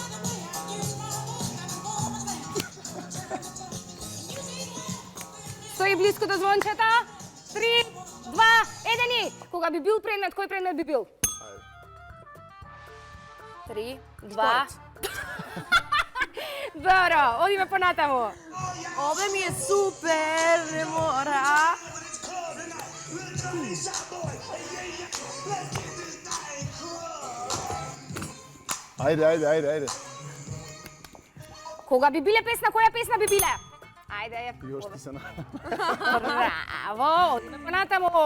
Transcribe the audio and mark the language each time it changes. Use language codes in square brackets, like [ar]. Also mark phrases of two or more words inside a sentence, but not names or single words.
[mk] Стои близко до звончето. 3, 2, 1 и... Кога би бил предмет, кој предмет би бил? 3, 2... Добро, одиме понатаму. [sr] Ove mi je super, ne mora. [mk] Ајде, ајде, ајде, ајде. Кога би биле песна, која песна би биле? Ајде, [sr] Још ти се на... [mk] браво, одиме понатаму.